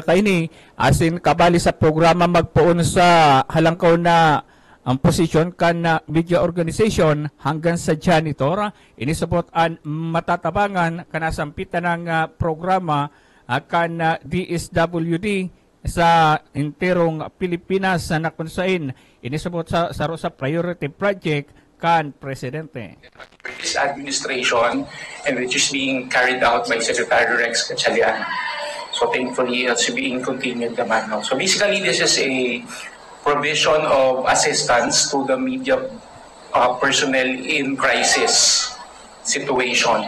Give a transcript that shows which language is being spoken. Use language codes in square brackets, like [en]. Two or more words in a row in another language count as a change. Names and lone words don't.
[bik] kaini asin kabali sa programa magpuon sa halangkaw na ang posisyon kan [en] media organization [bik] hanggang sa janitor inisabot an matatabangan kanasampitan ng programa kan DSWD sa interong Pilipinas na nakunsain inisabot sa [en] priority project [bik] kan Presidente. [en] This administration and which is being carried out by Secretary Rex Gatchalian. So thankfully it's being continued naman. No? So basically this is a provision of assistance to the media personnel in crisis situations.